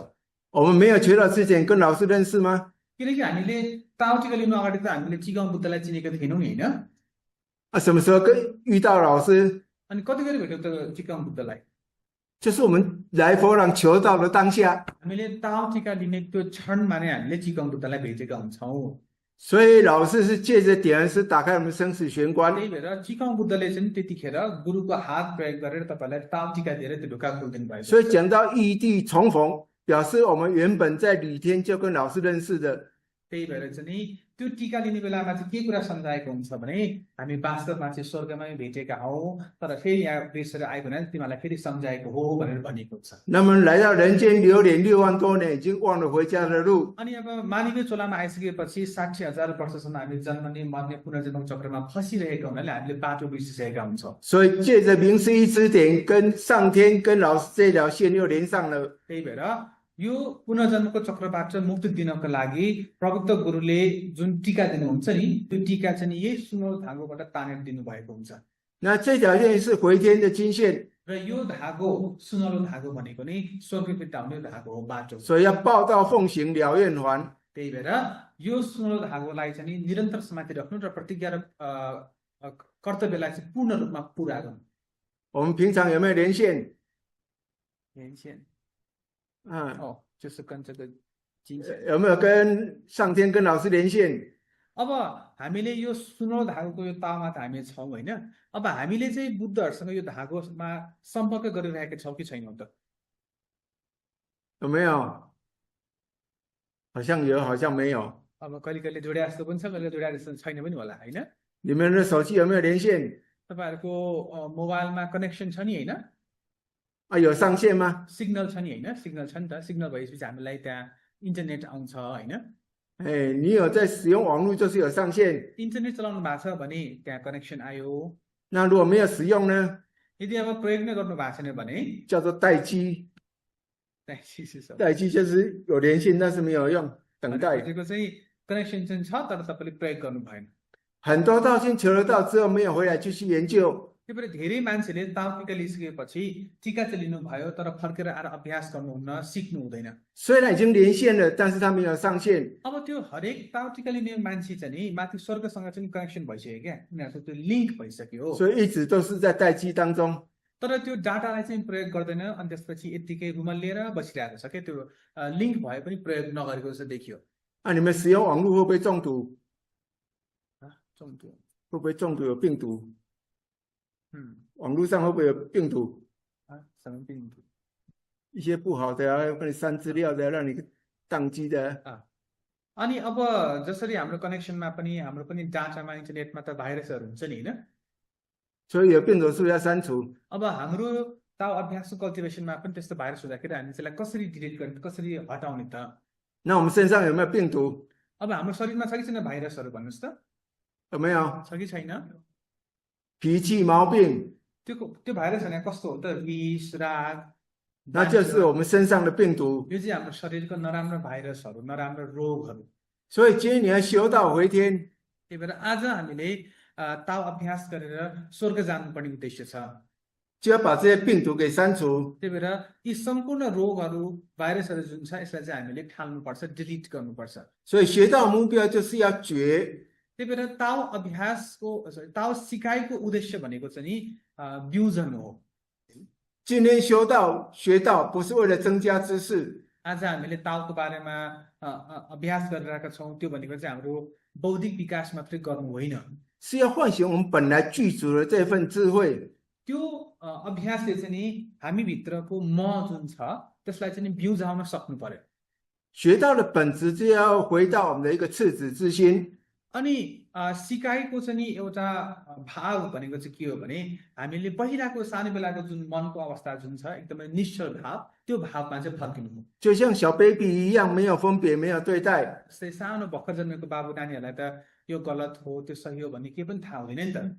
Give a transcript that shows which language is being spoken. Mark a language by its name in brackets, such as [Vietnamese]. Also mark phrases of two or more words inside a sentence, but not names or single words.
[Chinese] 我们没有求道之前跟老师认识吗？ [Nepali] किनकि हामीले ताउटिका लिनु अगाडि त हामीले चिकन बुद्धलाई चिनेको थिएनौँ नि होइन। [Chinese] 啊，什么时候遇到老师？ [Nepali] अनि कतिखेर भेट्यौँ त चिकन बुद्धलाई? [Chinese] 就是我们来佛堂求道的当下。 [Nepali] हामीले ताउटिका लिने त्यो क्षणमा नै हामीले चिकन बुद्धलाई भेटेका हुन्छौँ। [Chinese] 所以老师是借着点恩师打开我们生死玄关。 [Nepali] त्यही भएर चिकन बुद्धले चाहिँ त्यतिखेर गुरुको हात प्रयोग गरेर तपाईँलाई ताउटिका दिएर त्यो ढोका खोलिदिनु भएको। [Chinese] 所以讲到异地重逢，表示我们原本在礼天就跟老师认识的。 [Nepali] त्यही भएर चाहिँ नि त्यो टीका लिने बेलामा चाहिँ के कुरा सम्झाएको हुन्छ भने हामी वास्तवमा चाहिँ स्वर्गमै भेटेका हौँ तर फेरि यहाँ बिर्सेर आयो भने तिमीलाई फेरि सम्झाएको हो भनेर भनिएको हुन्छ [Chinese] 那么来到人间流连6万多年，已经忘了回家的路。 [Nepali] अनि अब मानवीय चोलामा आइसकेपछि 60,000 वर्षसम्म हामी जन्मने मर्ने पुनर्जन्म चक्रमा फसिरहेका हुनाले हामीले बाटो बिर्सिसकेका हुन्छौँ [Chinese] 所以借着明师一指点，跟上天、跟老师这条线又连上了。 [Nepali] त्यही भएर यो पुनर्जन्मको चक्रबाट मुक्ति दिनको लागि प्रवक्त गुरुले जुन टीका दिनुहुन्छ नि त्यो टीका चाहिँ यही सुनौलो धागोबाट तानेर दिनुभएको हुन्छ [Chinese] 那这条线是回天的经线， [Nepali] र यो धागो सुनौलो धागो भनेको नै स्वर्गभित्र आउने धागो हो बाटो [Chinese] 所以要报道奉行了愿还。 [Nepali] त्यही भएर यो सुनौलो धागोलाई चाहिँ निरन्तर समातिराख्नु र प्रतिज्ञा र कर्तव्यलाई चाहिँ पूर्ण रूपमा पुरा गर्नु [Chinese] 我们平常有没有连线？连线啊，就是跟这个金线有没有跟上天、跟老师连线？ [Nepali] अब हामीले यो सुनौलो धागोको यो तावमा त हामी छौँ होइन अब हामीले चाहिँ बुद्धहरूसँग यो धागोमा सम्पर्क गरिरहेका छौँ कि छैनौँ त [Chinese] 有没有？好像有，好像没有。 [Nepali] अब कहिले कहिले जोडिया जस्तो पनि छ कहिले जोडिया जस्तो छैन पनि होला होइन [Chinese] 你们的手机有没有连线？ [Nepali] तपाईँहरूको मोबाइलमा कनेक्सन छ नि होइन [Chinese] 啊，有上线吗？ [Nepali] सिग्नल छ नि होइन सिग्नल छ नि त सिग्नल भएपछि हामीलाई त्यहाँ इन्टरनेट आउँछ होइन [Chinese] 哎，你有在使用网络，就是有上线。 [Nepali] इन्टरनेट चलाउनु भएको छ भने त्यहाँ कनेक्सन आयो [Chinese] 那如果没有使用呢？ [Nepali] यदि अब प्रयोग नै गर्नु भएको छैन भने [Chinese] 叫做待机。待机就是有连线，但是没有用，等待。 [Nepali] भनेको चाहिँ कनेक्सन चाहिँ छ तर तपाईँले प्रयोग गर्नु भएन [Chinese] 很多道星求得到之后没有回来继续研究， [Nepali] त्यही भएर धेरै मान्छेले ताउ टिका लिइसकेपछि टिका चाहिँ लिनुभयो तर फर्केर आएर अभ्यास गर्नुहुन्न सिक्नु हुँदैन [Chinese] 虽然已经连线了，但是他没有上线。 [Nepali] अब त्यो हरेक ताउ टिका लिने मान्छे चाहिँ नि माथि स्वर्गसँग चाहिँ कनेक्सन भइसक्यो क्या उनीहरूको त्यो लिङ्क भइसक्यो [Chinese] 所以一直都是在待机当中。 [Nepali] तर त्यो डाटालाई चाहिँ प्रयोग गर्दैन अनि त्यसपछि यत्तिकै रुमल लिएर बसिरहेको छ क्या त्यो लिङ्क भए पनि प्रयोग नगरेको जस्तो देखियो [Chinese] 那你们使用网络会不会中毒？中毒会不会中毒有病毒？ 网络上会不会有病毒？什么病毒一些不好的啊，要跟你删资料的啊，让你宕机的啊。 [Nepali] अनि अब जसरी हाम्रो कनेक्सनमा पनि हाम्रो पनि डाटामा इन्टरनेटमा त भाइरसहरू हुन्छ नि होइन [Chinese] 所以有病毒是不是要删除？ [Nepali] अब हाम्रो ताउ अभ्यासको कल्टिभेसनमा पनि त्यस्तो भाइरस हुँदाखेरि हामी त्यसलाई कसरी डिलिट गर्ने कसरी हटाउने त [Chinese] 那我们身上有没有病毒？ [Nepali] अब हाम्रो शरीरमा छ कि छैन भाइरसहरू भन्नुहोस् त [Chinese] 有没有 [Nepali] छ कि छैन [Chinese] 脾气毛病？ [Nepali] त्यो भाइरस भने कस्तो हो त विष राग [Chinese] 那就是我们身上的病毒。 [Nepali] यो चाहिँ हाम्रो शरीरको नराम्रो भाइरसहरू नराम्रो रोगहरू [Chinese] 所以今天你要修道回天， [Nepali] त्यही भएर आज हामीले ताउ अभ्यास गरेर स्वर्ग जानुपर्ने उद्देश्य छ [Chinese] 就要把这些病毒给删除。 [Nepali] त्यही भएर यी सम्पूर्ण रोगहरू भाइरसहरू जुन छ यसलाई चाहिँ हामीले ठाल्नुपर्छ डिलिट गर्नुपर्छ [Chinese] 所以学道目标就是要绝。 [Nepali] त्यही भएर ताउ अभ्यासको ताउ सिकाइको उद्देश्य भनेको चाहिँ नि ब्युजन हो [Chinese] 今天修道学道不是为了增加知识， [Nepali] आज हामीले ताउको बारेमा अभ्यास गरिरहेका छौँ त्यो भनेको चाहिँ हाम्रो बौद्धिक विकास मात्रै गर्नु होइन [Chinese] 是要唤醒我们本来具足的这份智慧。 [Nepali] त्यो अभ्यासले चाहिँ नि हामीभित्रको म जुन छ त्यसलाई चाहिँ नि बिउजाउन सक्नु पर्यो [Chinese] 学道的本质就要回到我们的一个赤子之心。 [Nepali] अनि सिकाइको चाहिँ नि एउटा भाव भनेको चाहिँ के हो भने हामीले पहिलाको सानो बेलाको जुन मनको अवस्था जुन छ एकदमै निश्चल भाव त्यो भावमा चाहिँ फर्किनु हो [Chinese] 就像小 baby 一样，没有分别，没有对待。 [Nepali] जस्तै सानो भर्खर जन्मेको बाबु नानीहरूलाई त यो गलत हो त्यो सही हो भन्ने केही पनि थाहा हुँदैन नि त